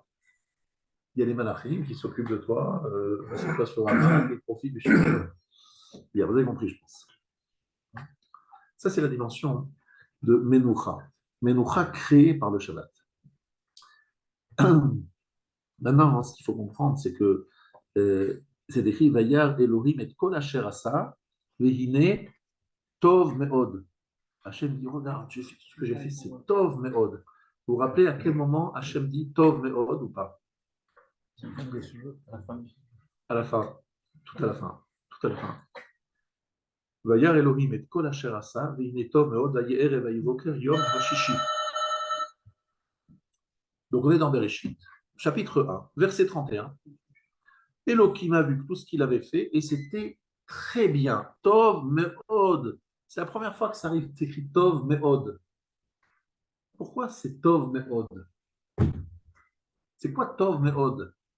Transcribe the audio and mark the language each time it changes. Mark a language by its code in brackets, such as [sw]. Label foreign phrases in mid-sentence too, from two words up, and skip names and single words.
[fr] Il y a les malachim qui s'occupent de toi, sur toi sur la main, ils profitent du chemin. Bien, vous avez compris, je pense. Ça, c'est la dimension de Menoucha. Menoucha créée par le Shabbat. Maintenant, ce qu'il faut comprendre, c'est que c'est écrit [he] וירא אלהים את כל אשר עשה והנה טוב מאד. [fr] Hachem dit regarde, ce que j'ai fait, c'est [he] טוב מאד. [fr] Vous vous rappelez à quel moment Hachem dit [he] טוב מאד [fr] ou pas? À la fin, tout à la fin, tout à la fin. [he] וירא אלהים את כל אשר עשה והנה טוב מאד ויהי ערב ויהי בקר יום הששי. [fr] Donc on est dans Bereshit, chapitre 1, verset 31. Elohim a vu tout ce qu'il avait fait et c'était très bien. [he] טוב מאד. [fr] C'est la première fois que ça arrive, c'est écrit [he] טוב מאד. [fr] Pourquoi c'est [he] טוב מאד? [fr] C'est quoi [he] טוב מאד?